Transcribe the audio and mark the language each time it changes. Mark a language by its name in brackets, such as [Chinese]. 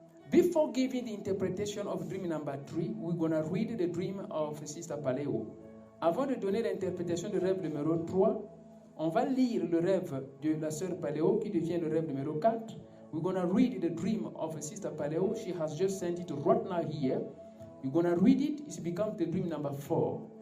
[English] Before giving the interpretation of dream number 3, we're going to read the dream of Sister Paléo. [French] Avant de donner l'interprétation du rêve numéro 3, on va lire le rêve de la sœur Paléo qui devient le rêve numéro 4. [English] We're going to read the dream of Sister Paléo. She has just sent it right now here. You're going to read it. It becomes the dream number 4.